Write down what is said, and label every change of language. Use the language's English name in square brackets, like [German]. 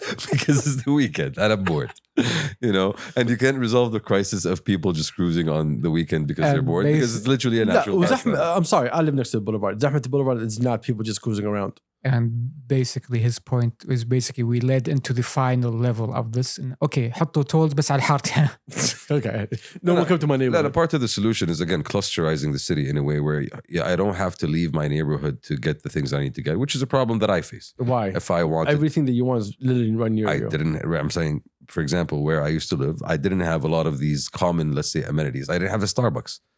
[English] Because it's the weekend and I'm bored. And you can't resolve the crisis of people just cruising on the weekend because they're bored, because it's literally a natural pastime. I'm sorry, I live next to the boulevard. Zahmet boulevard is not people just cruising around. And basically his point is we led into the final level of this. And okay, [Arabic] حطوا tolls بس على الحارة. [English] Okay. No one come to my neighborhood. Part of the solution is, again, clusterizing the city in a way where I don't have to leave my neighborhood to get the things I need to get, which is a problem that I face. Why? If I want everything that you want is literally right near you. I'm saying, for example, where I used to live, I didn't have a lot of these common, let's say, amenities. I didn't have a Starbucks.